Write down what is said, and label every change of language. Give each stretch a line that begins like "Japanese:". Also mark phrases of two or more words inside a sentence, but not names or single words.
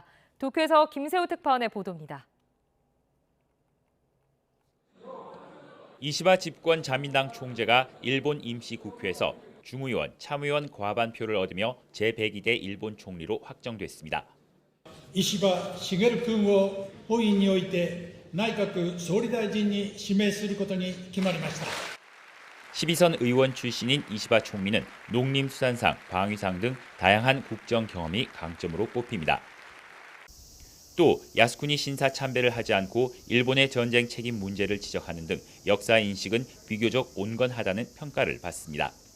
Korean: 도쿄에서 김세호 특파원의 보도입니다. 이시바 집권 자민당 총재가 일본 임시국회에서 중의원, 참의원 과반표를 얻으며 제102대 일본 총리로 확정됐습니다.
Japanese: 이시바 시게루 君を本院において内閣総理大臣に指名することに決まりました。
Korean: 12선 의원 출신인 이시바 총리는 농림수산상, 방위상 등 다양한 국정 경험이 강점으로 꼽힙니다. 또 야스쿠니 신사 참배를 하지 않고 일본의 전쟁 책임 문제를 지적하는 등 역사 인식은 비교적 온건하다는 평가를 받습니다.